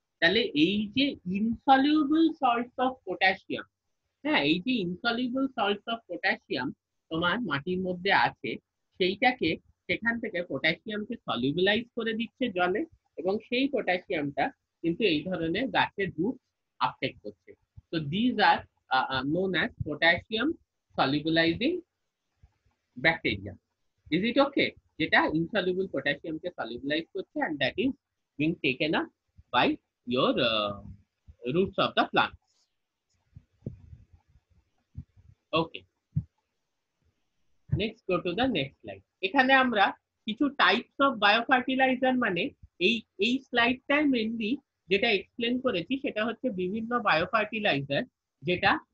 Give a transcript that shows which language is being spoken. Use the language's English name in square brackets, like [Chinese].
[Bangla] তাহলে এই যে ইনসলিউবল সল্টস অফ পটাশিয়াম, হ্যাঁ, এই যে ইনসলিউবল সল্টস অফ পটাশিয়াম তোমার মাটির মধ্যে আছে, সেইটাকে সেখান থেকে পটাশিয়ামকে সলিউবলাইজ করে দিচ্ছে জলে, এবং সেই পটাশিয়ামটা কিন্তু এই ধরনের গাছের রুট আপটেক করছে। [English] তো these are known as potassium solubilizing bacteria. Is it okay? যেটা insoluble potassiumকে solubilize করছে and that is being taken up by your roots of the plant. Okay. Next go to the next slide. [Bangla] এখানে আমরা কিছু types of biofertiliser, মানে এই স্লাইডটায় mainly যেটা explain করেছি সেটা হচ্ছে বিভিন্ন বায়োফার্টিলাইজার যেটা